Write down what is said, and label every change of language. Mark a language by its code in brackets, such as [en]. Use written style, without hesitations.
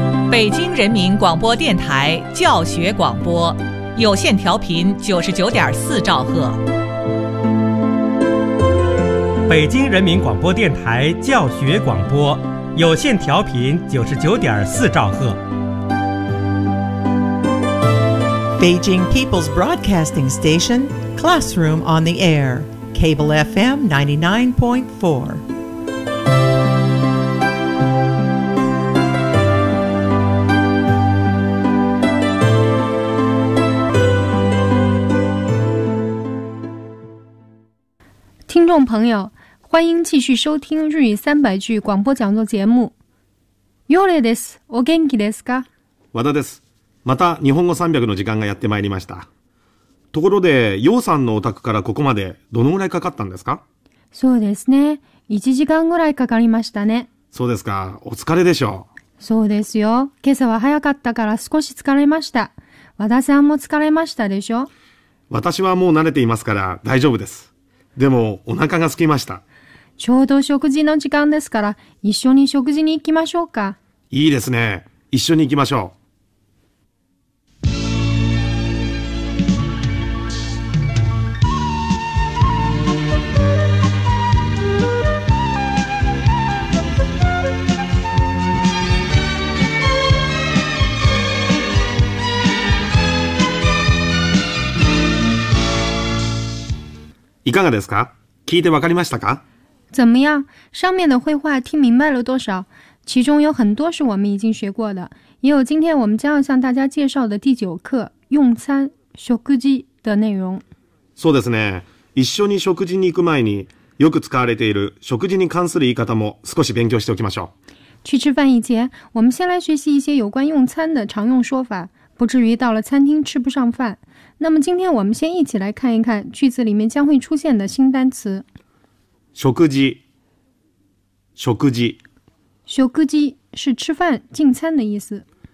[zh] 北京人民广播电台教学广播，有线调频99.4兆赫。北京人民广播电台教学广播，有线调频99.4兆赫。 [en] Beijing People's Broadcasting Station, Classroom on the Air, Cable FM 99.4. [zh] 听众朋友，欢迎继续收听日语三百句广播讲座节目。 [ja] よれです。お元気ですか？和田です。また日本語三百の時間がやってまいりました。ところで、陽さんのお宅からここまでどのぐらいかかったんですか？そうですね。 1時間ぐらいかかりましたね。そうですか。お疲れでしょう。そうですよ。今朝は早かったから少し疲れました。和田さんも疲れましたでしょ？私はもう慣れていますから大丈夫です。でもお腹が空きました。ちょうど食事の時間ですから一緒に食事に行きましょうか。いいですね。一緒に行きましょう。いかがですか？聞いてわかりましたか？ [zh] 怎么样？上面的绘画听明白了多少？其中有很多是我们已经学过的，也有今天我们将要向大家介绍的第九课用餐食事的内容。 [ja] そうですね。一緒に食事に行く前によく使われている食事に関する言い方も少し勉強しておきましょう。 [zh] 去吃饭以前，我们先来学习一些有关用餐的常用说法，不至于到了餐厅吃不上饭。那么今天我们先一起来看一看句子里面将会出现的新单词。 [ja] 食事，食事， [zh] 食事是吃饭、进餐的意思。